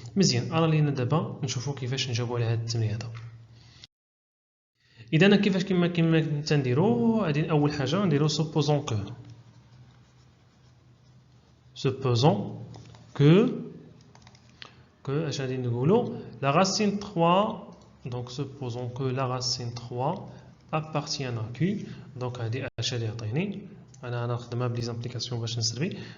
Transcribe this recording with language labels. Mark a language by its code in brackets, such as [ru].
[ar] مزيان، راه لينا دابا نشوفوا كيفاش نجاوبوا على هذا التمرين هذا. اذا كيفاش كما تنديروا، غادي اول حاجه نديروا [fr] supposons que [ar] اش غادي نقولوا [fr] la racine 3. donc supposons que la racine 3 appartient à Q. [ar] donc هذه اش غادي يعطيني؟ انا نخدمها بلي زامبليكاسيون باش نسربي.